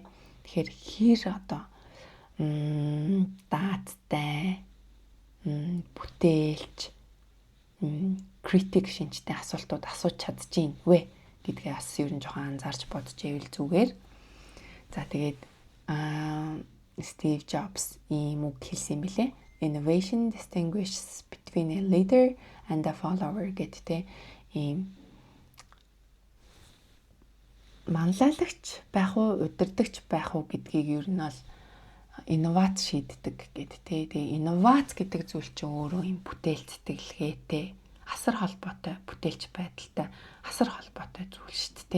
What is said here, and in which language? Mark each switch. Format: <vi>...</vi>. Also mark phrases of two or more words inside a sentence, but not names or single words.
<mn>Тэгэхээр хэр одоо дааттай бүтээлч критик шинжтэй асуултууд асууж чадчихээн вэ гэдгээ бас ер нь жоохон анзаарч бодож ивэл зүгээр. За тэгээд Steve Jobs ийм үг хэлсэн билээ.</mn> <en>Innovation distinguishes between a leader and a follower</en> <mn>гэдэг ийм манлайлагч байх уу, удирдагч байх уу гэдгийг ер нь бол инновац шийддэг гэдэг тэгээ инновац гэдэг зүйл чинь өөрөө юм бүтээл сэтгэлгээтэй асар холбоотой бүтээлч байдалтай асар холбоотой зүйл шүү дээ.</mn>